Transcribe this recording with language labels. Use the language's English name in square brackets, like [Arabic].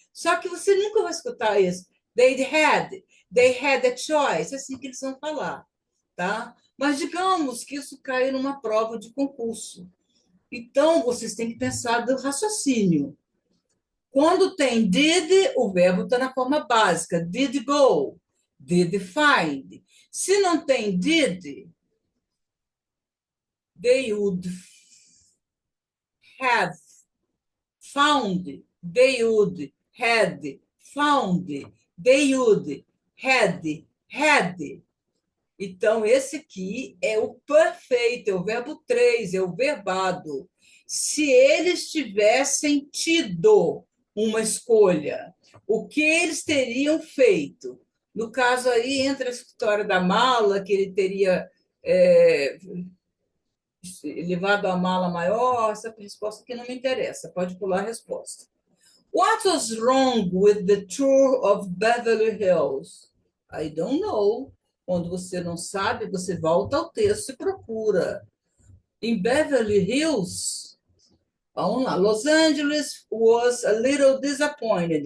[Portuguese] Só que você nunca vai escutar isso. [English] They had a choice. [Portuguese] É assim que eles vão falar, tá? Mas digamos que isso cai numa prova de concurso. Então, vocês têm que pensar do raciocínio. Quando tem did, o verbo está na forma básica. [English] Did go. Did find. [Portuguese] Se não tem [English] did, they would have found. They would had found. They would had. [Portuguese] Então, esse aqui é o perfeito, é o verbo 3, é o verbado. Se eles tivessem tido uma escolha, o que eles teriam feito? No caso aí, entra a história da mala, que ele teria levado a mala maior. Essa resposta aqui não me interessa, pode pular a resposta. [English] What was wrong with the tour of Beverly Hills? I don't know. [Portuguese] Quando você não sabe, você volta ao texto e procura. [English] Em Beverly Hills, [Portuguese] vamos lá, [English] Los Angeles was a little disappointed.